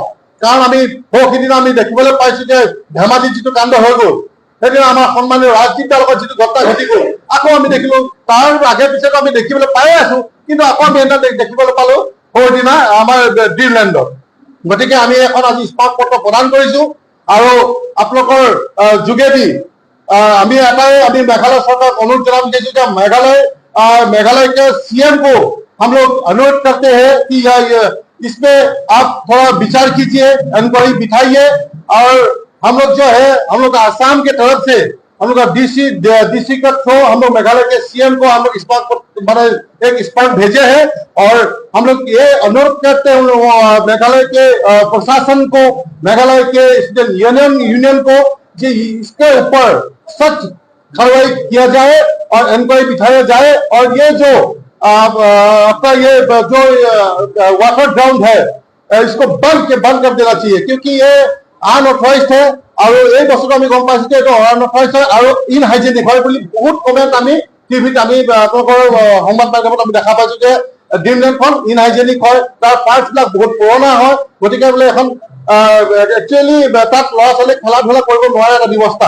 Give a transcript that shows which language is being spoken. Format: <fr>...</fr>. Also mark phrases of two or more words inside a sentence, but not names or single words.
<as>কাৰণ আমি সিদিনা আমি দেখিবলৈ পাইছো যে ধেমাজিত যিটো কাণ্ড হৈ গ'ল, সেইদিনা আমাৰ সন্মানীয় ৰাজদ্বীপৰ লগত যিটো ঘটনা ঘটি গ'ল, আকৌ আমি দেখিলো তাৰ আগে পিছতো আমি দেখিবলৈ পাই আছো। কিন্তু আকৌ আমি এটা দেখিবলৈ পালো সেইদিনা আমাৰ ড্ৰিমলেণ্ডত। গতিকে আমি এখন আজি স্মাৰক পত্ৰ প্ৰদান কৰিছো আৰু আপোনালোকৰ যোগেদি আমি মেঘালয় চৰকাৰক অনুৰোধ জনাব বিচাৰিছো যে</as> <hi>मेघालय के CM को हम लोग अनुरोध करते हैं कि इसमें आप थोड़ा विचार कीजिए, इंक्वायरी बिठाइए। और हम लोग जो है, हम लोग आसाम के तरफ से हम लोग DC का थ्रू हम लोग मेघालय के CM को हम लोग एक स्मारक भेजे हैं। और हम लोग ये अनुरोध करते हैं मेघालय के प्रशासन को, मेघालय के यूनियन को कि इसके ऊपर सच कार्रवाई किया जाए और इंक्वायरी बिठाया जाए। और ये जो आपका ये जो वाटर ग्राउंड है, इसको बंद कर देना चाहिए, क्योंकि ये अनऑथराइज्ड है।</hi> <as>और এই বছৰটো আমি গম পাইছো যে এইটো অনঅথৰাইজ্ড হয় আৰু ইনহাইজেনিক হয় বুলি বহুত কমেণ্ট আমি টিভিত আমি আপোনালোকৰ সংবাদ মাধ্যমত আমি দেখা পাইছো যে ড্ৰিমলেণ্ডখন ইনহাইজেনিক হয়, তাৰ পাৰ্টছবিলাক বহুত পুৰণা হয়। গতিকে বোলে এখন একচুৱেলি তাত ল'ৰা ছোৱালীক খেলা ধূলা কৰিব নোৱাৰে এটা ব্যৱস্থা।</as>